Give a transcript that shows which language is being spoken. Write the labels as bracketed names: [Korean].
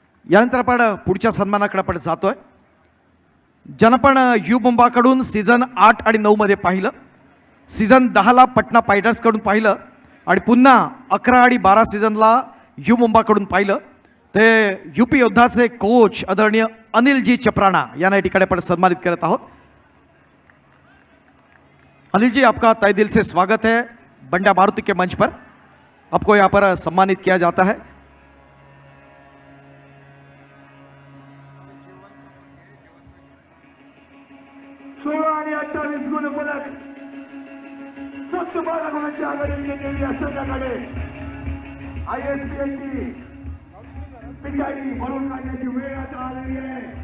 [Marathi] यानंतर आपण पुढच्या सन्मानाकडे आपण जातोय. ज्यांना पण यू मुंबाकडून सीझन 8 आणि 9 मध्ये पाहिलं, सीझन 10ला पटना पायडर्सकडून पाहिलं आणि पुन्हा 11 आणि 12 सीझनला यू मुंबाकडून पाहिलं, ते यूपी योद्धाचे कोच आदरणीय अनिलजी चपराणा यांना या ठिकाणी आपण सन्मानित करत आहोत. [Hindi] अनिल जी, आपका तहे दिल से स्वागत है बंड्या मारुति के मंच पर. आपको यहाँ पर सम्मानित किया जाता है. [Marathi] आणि 28 गुण फलक फक्त 12 गुणांची आघाडी घेतलेली या संघाकडे ISPLची पिटाई भरून काढण्याची वेळ आता आलेली आहे.